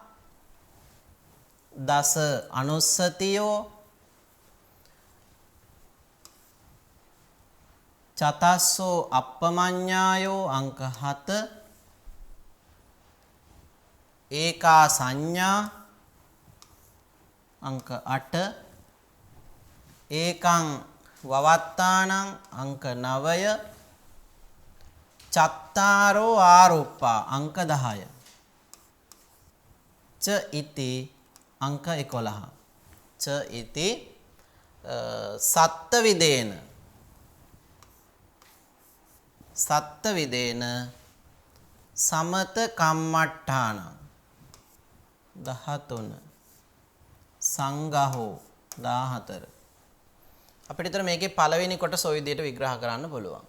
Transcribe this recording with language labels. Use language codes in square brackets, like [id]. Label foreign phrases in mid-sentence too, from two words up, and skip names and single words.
[pi] දස අනුස්සතියෝ චතස්සෝ අප්පමඤ්ඤායෝ අංක 7 ඒකා සංඥා අංක 8 ඒකං වවත්තානං අංක 9 චත්තාරෝ ආරුප්පා අංක 10 ච ඉති අංක 11 ච ඉති සත්ත විදේන සමත කම්මට්ඨාන 13 සංඝහෝ 14 [si] අපිට විතර මේකේ පළවෙනි කොටස ඔය විදිහට විග්‍රහ කරන්න පුළුවන්.